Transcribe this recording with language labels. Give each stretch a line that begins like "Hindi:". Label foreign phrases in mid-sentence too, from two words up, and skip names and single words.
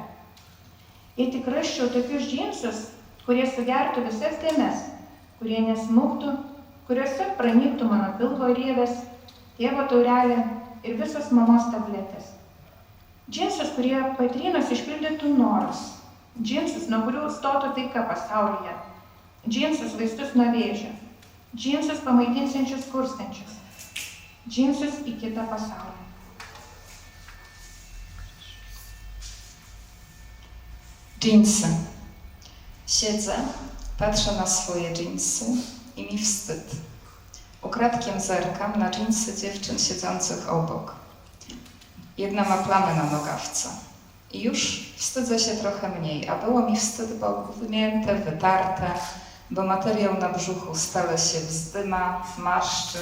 Lithuanian: Jei tik rasčiau tokius džinsus, kurie sugertų visas dėmes, kurie nesmuktų, kuriuose pranyktų mano pilvo rievės, tėvo taurelė ir visos mamos tabletės. Džinsus, kurie patrynus išpildytų norus. Džinsus, nuo kurių stotų taika pasaulyje. Džinsus vaistus nuo vėžio. Džinsus pamaitinsiančius skurstančius. Džinsus į kitą pasaulį.
Polish: Dżinsy. Siedzę, patrzę na swoje dżinsy i mi wstyd. Ukradkiem zerkam na dżinsy dziewczyn siedzących obok. Jedna ma plamę na nogawce. I już wstydzę się trochę mniej, a było mi wstyd, bo gnięte, wytarte, bo materiał na brzuchu stale się wzdyma, marszczy.